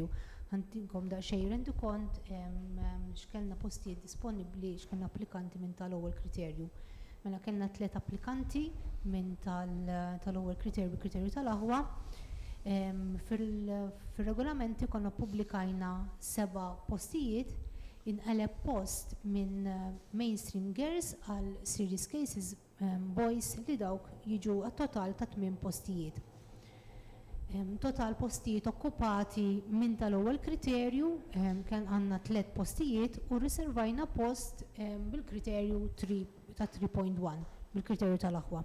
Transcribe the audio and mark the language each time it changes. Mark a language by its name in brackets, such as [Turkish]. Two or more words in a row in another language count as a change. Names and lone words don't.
[Maltese] Ħantinkom daqsxejn rendu kont x'kellna postijiet disponibbli, x'kellna applikanti minn tal-ewwel kriterju. Mela kellna 3 applikanti minn tal-ewwel kriterju bil-kriterju tal-aħwa. Fir-regolamenti konna ppubblikajna 7 postijiet inqaleb post minn [English] mainstream girls [Maltese] għal [English] serious cases boys [Maltese] li dawk jiġu għat-total ta' 8 postijiet. Total postijiet okkupati minn tal-ewwel kriterju kien għandna 3 postijiet u riservajna post bil-kriterju ta' 3.1 bil-kriterju tal-aħwa.